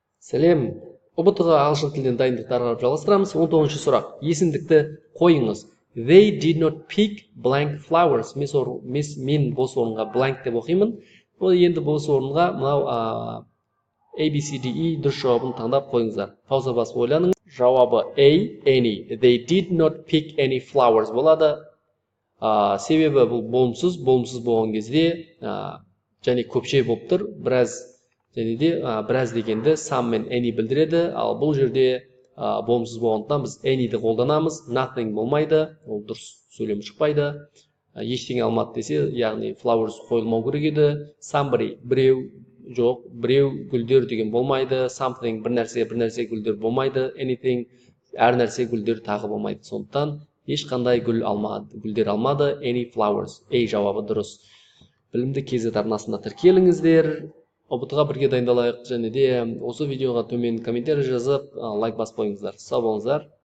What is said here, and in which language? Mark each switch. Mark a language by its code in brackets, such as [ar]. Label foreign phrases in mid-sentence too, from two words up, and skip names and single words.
[kk] Сәлем. ұбт-ға ағылшын тілінен дайындықтар қарап жалғастырамыз. 19-ші сұрақ. Есімдікті қойыңыз. [en] They did not pick blank flowers. [kk] Мен бос орынға blank деп оқимын. Ол енді бос орынға мынау A, B, C, D, E дұрыс жауабын таңдап қойыңыздар. Пауза басып ойланыңыз. Жауабы A, any. [en] They did not pick any flowers [kk] болады. Себебі бұл болымсыз болған кезде және көпше болып тұр. Және де біраз дегенді some мен any білдіреді, ал бұл жерде болымсыз болғандықтан біз any'ді қолданамыз. Nothing болмайды, ол дұрыс сөйлем шықпайды. Ештеңе алмады десе, яғни flowers қойылмау керек еді. Somebody біреу жоқ, біреу гүлдер деген болмайды. Something бір нәрсе гүлдер болмайды. Anything әр нәрсе гүлдер тағы болмайды. Сондықтан ешқандай гүлдер алмады. [en] Any flowers. [kk] A жауабы дұрыс. Білімді KZ арнасында тіркеліңіздер. ұбт-ға бірге дайындалайық, және де осы видеоға төмен комментарий жазып, лайк басып қойыңыздар. Сау болыңыздар.